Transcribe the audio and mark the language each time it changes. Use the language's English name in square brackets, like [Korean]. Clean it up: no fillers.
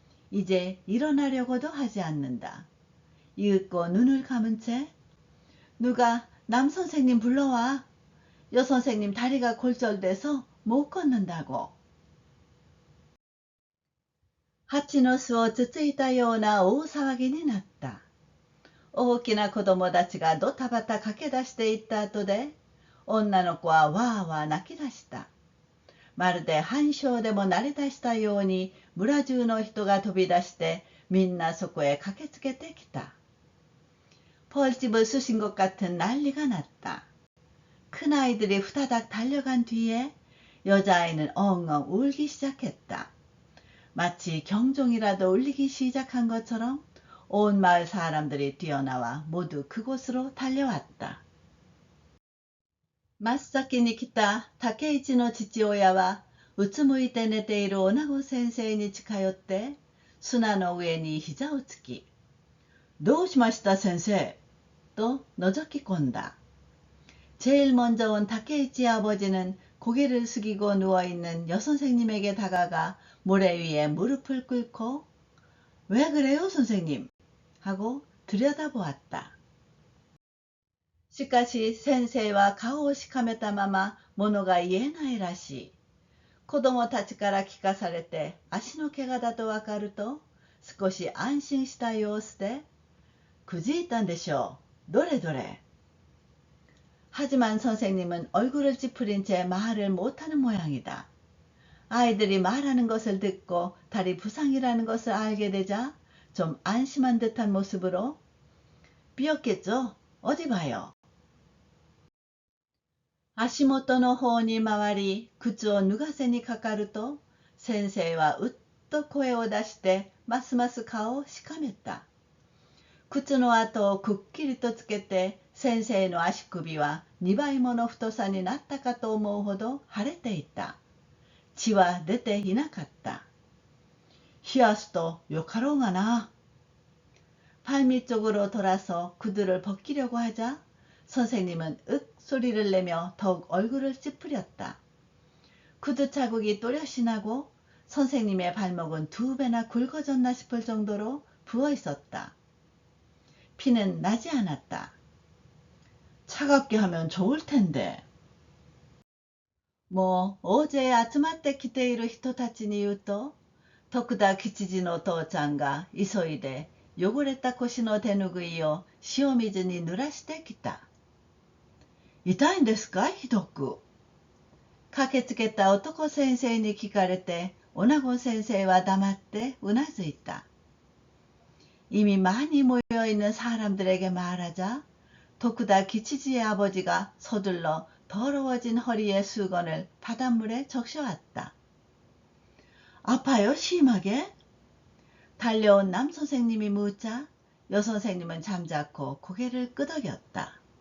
[Korean] 이제 일어나려고도 하지 않는다. 이윽고 눈을 감은 채 누가 남 선생님 불러와. 여 선생님 다리가 골절돼서 못 걷는다고. [Japanese] 蜂の巣をつついたような大騒ぎになった。大きな子供たちがドタバタ駆け出していった後で、女の子はわーわー泣き出した。まるで繁昌でも慣れ出したように村中の人が飛び出してみんなそこへ駆けつけてきた。 [Korean] 벌집을 쑤신 것 같은 난리가 났다. 큰아이들이 후다닥 달려간 뒤에 여자아이는 엉엉 울기 시작했다. 마치 경종이라도 울리기 시작한 것처럼 온 마을 사람들이 뛰어나와 모두 그곳으로 달려왔다. [Japanese] 真っ先に来た竹一の父親はうつむいて寝ている女子先生に近寄って砂の上に膝をつき、どうしました先生と覗き込んだ。 [Korean] 제일 먼저 온 타케이치 아버지는 고개를 숙이고 누워있는 여선생님에게 다가가 모래 위에 무릎을 꿇고 왜 그래요 선생님? 하고 들여다보았다. [Japanese] しかし先生は顔をしかめたまま物が言えないらしい。子供たちから聞かされて足の怪我だとわかると少し安心した様子で、くじいたんでしょう。どれどれ。 [Korean] 하지만 선생님은 얼굴을 찌푸린 채 말을 못하는 모양이다. 아이들이 말하는 것을 듣고 다리 부상이라는 것을 알게 되자 좀 안심한 듯한 모습으로 삐었겠죠? 어디 봐요. [Japanese] 足元の方に回り靴を脱がせにかかると先生はうっと声を出してますます顔をしかめた。靴の跡をくっきりとつけて先生の足首は2倍もの太さになったかと思うほど腫れていた。血は出ていなかった。冷やすとよかろうがな。 [Korean] 발밑 쪽으로 돌아서 구두를 벗기려고 하자 선생님은 윽 소리를 내며 더욱 얼굴을 찌푸렸다. 구두 자국이 또렷이 나고 선생님의 발목은 2배나 굵어졌나 싶을 정도로 부어 있었다. 피는 나지 않았다. 차갑게 하면 좋을 텐데. [Japanese] 뭐 어제 아츠마tte 기테이루人たちに言うと、徳田吉次の父ちゃんが急いで汚れた腰の手ぬぐいを塩水に濡らしてきた。痛いんですかひどく。駆けつけた男先生に聞かれて、女子先生は黙ってうなずいた。 [Korean] 이미 많이 모여있는 사람들에게 말하자 독다 기치지의 아버지가 서둘러 더러워진 허리의 수건을 바닷물에 적셔왔다. 아파요? 심하게? 달려온 남선생님이 묻자 여선생님은 잠자코 고개를 끄덕였다.